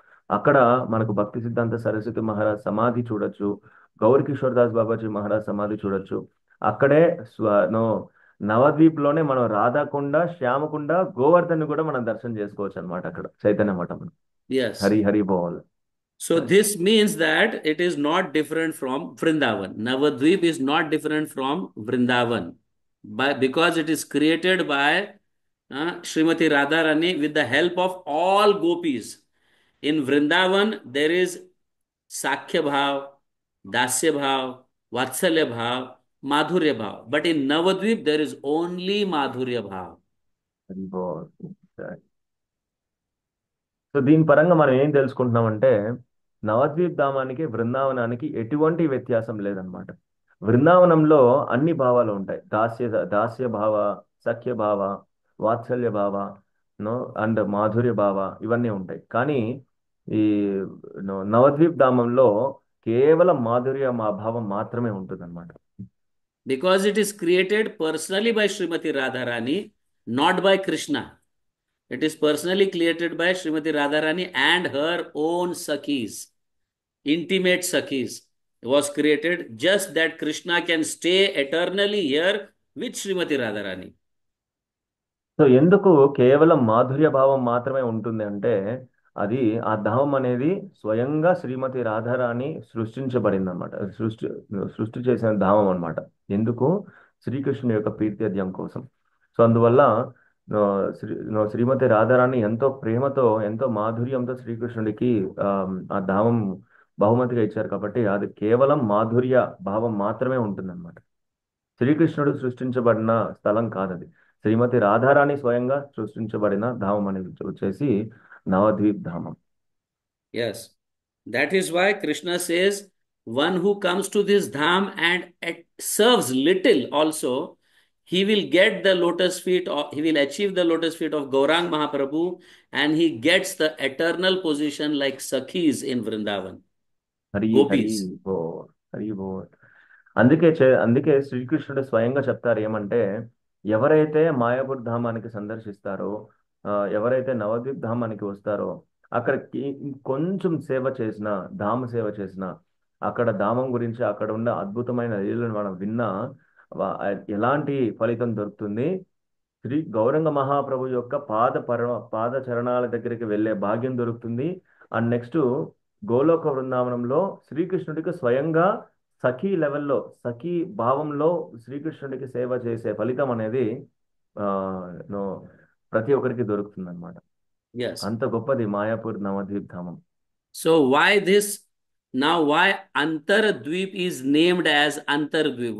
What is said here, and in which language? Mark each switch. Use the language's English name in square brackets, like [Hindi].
[Telugu] అక్కడ మనకు భక్తి సిద్ధాంత సరస్వతి మహారాజ్ సమాధి చూడొచ్చు, గౌర్ కిషోర్ దాస్ బాబాజీ మహారాజ్ సమాధి చూడొచ్చు. అక్కడే నవద్వీప్ లోనే మనం రాధాకుండ, శ్యామకుండ, గోవర్ధన్ కూడా మనం దర్శనం చేసుకోవచ్చు అనమాట అక్కడ చైతన్య మఠం. [English] Yes. [Telugu] Hari Hari boll. [English] So this means that it is not different from Vrindavan. Navadvip is not different from Vrindavan, because it is created by Srimati Radharani with the help of all gopis. In Vrindavan, there is Sakhya Bhav, Dasya Bhav, Vatsalya Bhav, Madhurya Bhav. But in Navadvip, there is only Madhurya Bhav. [Telugu] Hari boll. So దీని పరంగా మనం ఏం తెలుసుకుంటున్నామంటే నవద్వీప్ ధామానికి బృందావనానికి ఎటువంటి వ్యత్యాసం లేదనమాట. బృందావనంలో అన్ని భావాలు ఉంటాయి. దాస్య భావ, సఖ్య భావ, వాత్సల్య భావ, నో అండ్ మాధుర్య భావ ఇవన్నీ ఉంటాయి. కానీ ఈ నవద్వీప్ ధామంలో కేవలం మాధుర్య మా భావం మాత్రమే ఉంటుంది అనమాట. [English] Because it is created personally by Srimati Radharani, not by Krishna. It is personally created by Srimati Radharani and her own Sakhis, intimate Sakhis. It was created just that Krishna can stay eternally here with Srimati Radharani. [Telugu] So ఎందుకు కేవలం మాధుర్య భావం మాత్రమే ఉంటుంది అంటే అది ఆ ధామం అనేది స్వయంగా శ్రీమతి రాధారాణి సృష్టించబడింది అనమాట. సృష్టి చేసిన ధామం అన్నమాట. ఎందుకు? శ్రీకృష్ణుని యొక్క ప్రీత్యర్థం కోసం. సో అందువల్ల శ్రీమతి రాధారాణి ఎంతో ప్రేమతో ఎంతో మాధుర్యంతో శ్రీకృష్ణుడికి ఆ ధామం బహుమతిగా ఇచ్చారు కాబట్టి అది కేవలం మాధుర్య భావం మాత్రమే ఉంటుందన్నమాట. శ్రీకృష్ణుడు సృష్టించబడిన స్థలం కాదది. శ్రీమతి రాధారాణి స్వయంగా సృష్టించబడిన ధామం అనేది వచ్చేసి Navadwip ధామం. [English] Yes, that is why Krishna says, one who comes to this dham and serves little also, he will get the lotus feet, or he will achieve the lotus feet of Gaurang Mahaprabhu, and he gets the eternal position like Sakhis in Vrindavan. [Telugu] Hari Hari [English] Gopis. [Telugu] బోల్, హరి బోల్. అందుకే శ్రీకృష్ణుడు స్వయంగా చెప్తారు ఏమంటే ఎవరైతే మాయాపూర్ ధామానికి సందర్శిస్తారో ఎవరైతే నవద్వీప్ ధామానికి వస్తారో అక్కడికి కొంచెం సేవ చేసిన ధామ సేవ చేసిన అక్కడ ధామం గురించి అక్కడ ఉన్న అద్భుతమైన లీలను మనం విన్నా ఎలాంటి ఫలితం దొరుకుతుంది? శ్రీ గౌరంగ మహాప్రభు యొక్క పాద చరణాల దగ్గరికి వెళ్ళే భాగ్యం దొరుకుతుంది. అండ్ నెక్స్ట్ గోలోక బృందావనంలో శ్రీకృష్ణుడికి స్వయంగా సఖీ లెవెల్లో సఖీ భావంలో శ్రీకృష్ణుడికి సేవ చేసే ఫలితం అనేది ఆ ప్రతి ఒక్కరికి దొరుకుతుంది అనమాట. [English] Yes. [Telugu] అంత గొప్పది Mayapur Navadwip ధామం. [English] So why Antardvip is named as Antardvip?